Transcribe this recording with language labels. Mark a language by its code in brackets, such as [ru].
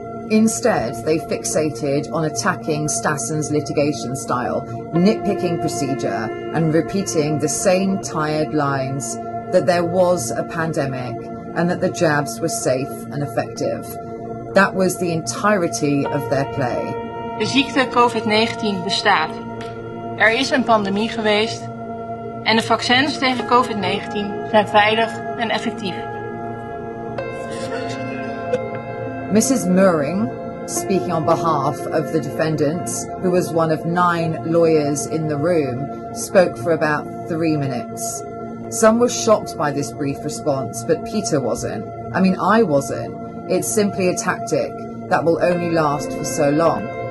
[en] Instead, they fixated on attacking Stassen's litigation style, nitpicking procedure, and repeating the same tired lines that there was a pandemic and that the jabs were safe and effective. That was the entirety of their play. [nl] De ziekte Covid-19 bestaat. Er is een pandemie geweest en de vaccins tegen Covid-19 zijn veilig en effectief. [en] Mrs. Murring, speaking on behalf of the defendants, who was one of 9 lawyers in the room, spoke for about 3 minutes. Some were shocked by this brief response, but Peter wasn't. I mean, I wasn't. It's simply a tactic that will only last for so long.